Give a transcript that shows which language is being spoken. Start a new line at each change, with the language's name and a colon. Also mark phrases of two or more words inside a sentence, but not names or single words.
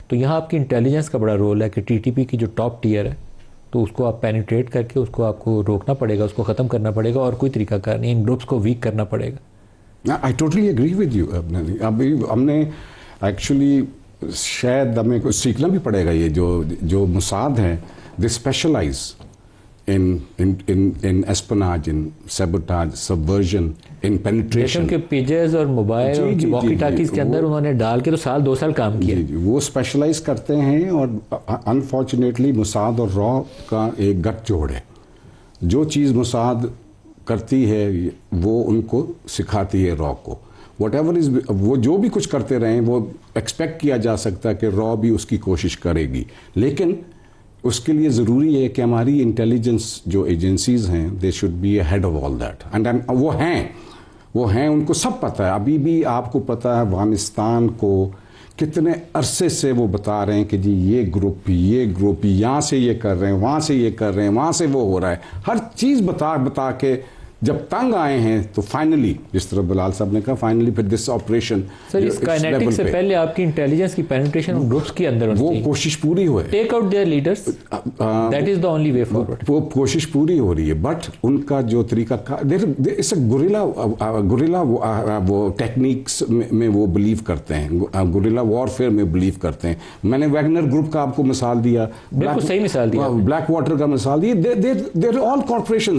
Urdu: تو یہاں آپ کی انٹیلیجنس کا بڑا رول ہے کہ TTP کی جو
English: top tier
Urdu: ہے تو اس کو آپ پینیٹریٹ کر کے اس کو آپ کو روکنا پڑے گا, اس کو ختم کرنا پڑے گا, اور کوئی طریقہ کار نہیں, ان گروپس کو ویک کرنا پڑے گا.
English: I totally agree with you.
Urdu: ابھی ہم نے ایکچولی شاید ہمیں کچھ سیکھنا بھی پڑے گا. یہ جو موساد ہیں
English: they specialize in espionage, in sabotage, subversion, in penetration.
Urdu: کے پیجز اور موبائل اور واکی ٹاکیز کے اندر انہوں نے ڈال کے تو 2 سال کام کیا. وہ اسپیشلائز کرتے ہیں, اور انفارچونیٹلی موساد اور را کا ایک گٹھ جوڑ ہے. جو چیز موساد کرتی ہے وہ ان کو سکھاتی ہے را کو.
English: what ever is,
Urdu: وہ جو بھی کچھ کرتے رہیں وہ ایکسپیکٹ کیا جا سکتا ہے کہ را بھی اس کی کوشش کرے گی, لیکن اس کے لیے ضروری ہے کہ ہماری انٹیلیجنس جو ایجنسیز ہیں
English: they should be ahead of all that.
Urdu: اینڈ وہ ہیں ان کو سب پتہ ہے. ابھی بھی آپ کو پتہ ہے افغانستان کو کتنے عرصے سے وہ بتا رہے ہیں کہ جی یہ گروپ یہاں سے یہ کر رہے ہیں, وہاں سے یہ کر رہے ہیں, وہاں سے وہ ہو رہا ہے. ہر چیز بتا کے جب تنگ آئے ہیں تو فائنلی, جس طرح بلال صاحب نے کہا, فائنلی پھر دس آپریشن. سر اس کائنیٹک سے پہلے آپ کی انٹیلیجنس کی پینیٹریشن گروپس کے اندر وہ کوشش پوری ہوئے,
English: take out their leaders, that is the only way forward.
Urdu: وہ کوشش پوری ہو رہی ہے, بٹ ان کا جو طریقہ گوریلا وہ ٹیکنیکس میں وہ بلیو کرتے ہیں,
English: guerrilla warfare
Urdu: میں بلیو کرتے ہیں. میں نے ویگنر گروپ کا آپ کو مثال دیا, بالکل صحیح مثال دیا, بلیک واٹر کا مثال دیا.
English: they're all corporations.